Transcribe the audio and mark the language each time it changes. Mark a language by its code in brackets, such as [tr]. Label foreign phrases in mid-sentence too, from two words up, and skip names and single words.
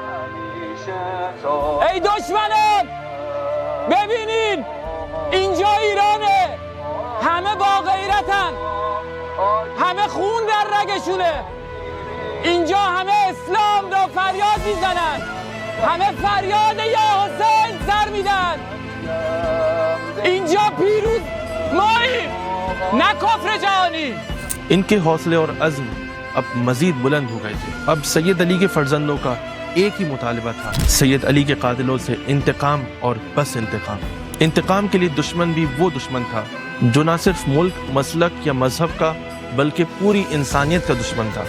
[fa] ای دشمنان ببینین اینجا ایرانه، همه با غیرتن، همه خون در رگشونه، اینجا همه اسلام را فریاد میزنن، همه فریاد یا حسین سر میدن. اینجا پیروز مایی نه کفر جهانی. [ur] ان کے حوصلے اور عزم اب مزید بلند ہو گئے تھے. اب سید علی کے فرزندوں کا ایک ہی مطالبہ تھا، سید علی کے قاتلوں سے انتقام اور بس انتقام. انتقام کے لیے دشمن بھی وہ دشمن تھا جو نہ صرف ملک، مسلک یا مذہب کا بلکہ پوری انسانیت کا دشمن تھا.